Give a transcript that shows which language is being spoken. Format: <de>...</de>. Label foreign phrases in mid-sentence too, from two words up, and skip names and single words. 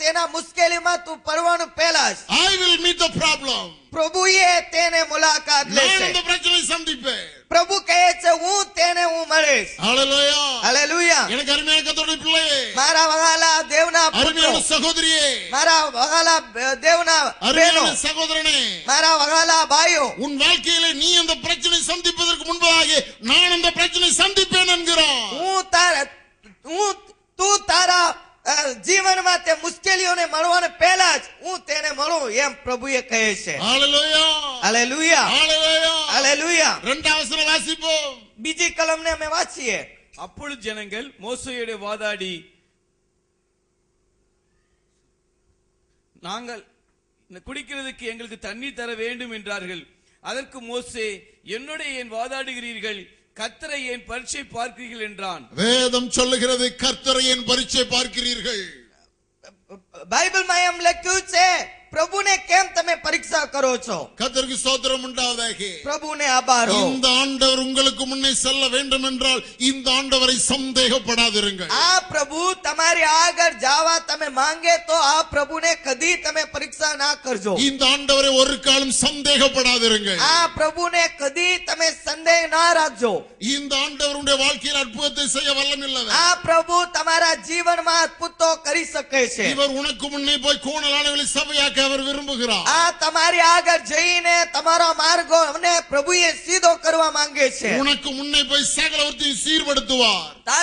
<gu>મુશ્કેલીમાં તું પડવાનું પહેલા જ</gu> <en>I will meet the problem.</en> <gu>પ્રભુએ તેને મુલાકાત</gu> <ta>நான்</ta> <gu>લેશે.</gu> <ta>அந்த பிரச்சனை சந்திப்பேன்.</ta> <gu>પ્રભુ કહે છે હું તેને હું મળીશ.</gu> <ta>ஹalleluya.</ta> <gu>હાલેલુયા.</gu> <ta>எனக்கு அருமையான கர்த்தருடைய பிள்ளையே,</ta> <gu>મારા વહાલા દેવના પુત્રો,</gu> <ta>அருமையான சகோதரியே,</ta> <gu>મારા વહાલા દેવના બહેનો,</gu> <ta>அருமையான சகோதரனே,</ta> <gu>મારા વહાલા ભાઈઓ,</gu> <ta>உன் வாழ்க்கையிலே நீ அந்த பிரச்சனை சந்திப்பதற்கு முன்பதாக நான் அந்த பிரச்சனை சந்திப்பேன் என்கிறான்.</ta> <gu>તું તારા જીવનમાં તે મુશ્કેલીઓને મળવાને પહેલા જ હું તેને મળું એમ પ્રભુએ કહે છે.</gu> <ta>ஹalleluya.</ta> <gu>હાલેલુયા.</gu> <ta>ஹalleluya.</ta> <gu>હાલેલુયા.</gu> <ta>இரண்டாம் வசனம் வாசிப்போம்.</ta> <gu>બીજી કલમને અમે વાંચીએ.</gu> <ta>அப்பொழுது ஜனங்கள் மோசேயோடு வாதாடி, நாங்கள் குடிக்கிறதுக்கு எங்களுக்கு தண்ணீர் தர வேண்டும் என்றார்கள். அதற்கு மோசே, என்னோட ஏன் வாதாடுகிறீர்கள்? கர்த்தரை ஏன் பரீட்சை பார்க்கிறீர்கள் என்றான். வேதம் சொல்லுகிறது, கர்த்தரை ஏன் பரீட்சை பார்க்கிறீர்கள்?</ta> <gu>બાઇબલમાં એમ લખ્યું છે, પ્રભુને કેમ તમે પરીક્ષા કરો છો?</gu> <ta>கர்த்தருக்கு ஸ்தோத்திரம் உண்டாவதாக.</ta> <gu>પ્રભુને આભાર હો.</gu> <ta>இந்த ஆண்டவர் உங்களுக்கு முன்னே செல்ல வேண்டும் என்றால் இந்த ஆண்டவரை சந்தேகப்படாதிருங்கள்.</ta> <gu>આ પ્રભુ તમારી આગળ જવા તમે માંગે તો આ પ્રભુને કદી તમે પરીક્ષા ના કરજો.</gu> <ta>இந்த ஆண்டவரை ஒரு காலம் சந்தேகப்படாதிருங்கள்.</ta> <gu>આ પ્રભુને કદી તમે સંદેહ ના રાખજો.</gu> <ta>இந்த ஆண்டவருடைய வாழ்க்கையில் அற்புதத்தை செய்ய வல்லமில்லவர்.</ta> <gu>આ પ્રભુ તમારા જીવનમાં અદ્ભુતો કરી શકે છે.</gu> <ta>இவர் உனக்கு முன்னே போய் கோணலானவர்களை சபையாக்க அவர் விரும்புகிறார்.</ta> <gu>આ તમારી આગળ જઈને તમારો માર્ગોને પ્રભુએ સીધો કરવા માંગે છે.</gu> <ta>உனக்கு முன்னே போய் சகலவற்றையும் சீர்படுத்துவார்.</ta>